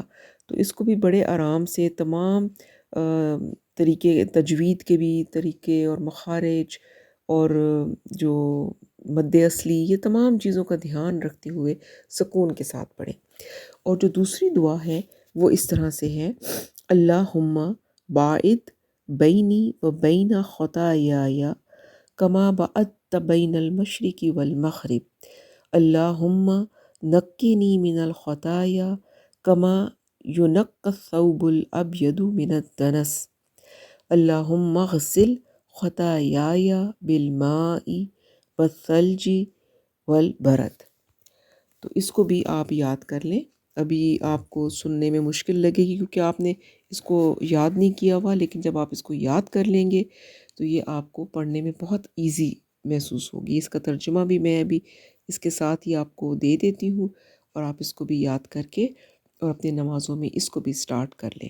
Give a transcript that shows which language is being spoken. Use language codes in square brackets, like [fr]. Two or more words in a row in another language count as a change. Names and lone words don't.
[ur] تو اس کو بھی بڑے آرام سے تمام طریقے، تجوید کے بھی طریقے اور مخارج اور جو مد اصلی، یہ تمام چیزوں کا دھیان رکھتے ہوئے سکون کے ساتھ پڑھیں۔ اور جو دوسری دعا ہے وہ اس طرح سے ہے، [ar] اللہم باعد بینی و بین خطایای کما بعدت بین المشرق والمغرب، اللہم نقنی من الخطایا کما ینقی الثوب الابیض من الدنس، اللہم اغسل خطایای بالماء والثلج والبرد۔ [ur] تو اس کو بھی آپ یاد کر لیں۔ ابھی آپ کو سننے میں مشکل لگے گی کیونکہ آپ نے اس کو یاد نہیں کیا ہوا، لیکن جب آپ اس کو یاد کر لیں گے تو یہ آپ کو پڑھنے میں بہت ایزی محسوس ہوگی۔ اس کا ترجمہ بھی میں ابھی اس کے ساتھ ہی آپ کو دے دیتی ہوں، اور آپ اس کو بھی یاد کر کے اور اپنے نمازوں میں اس کو بھی سٹارٹ کر لیں۔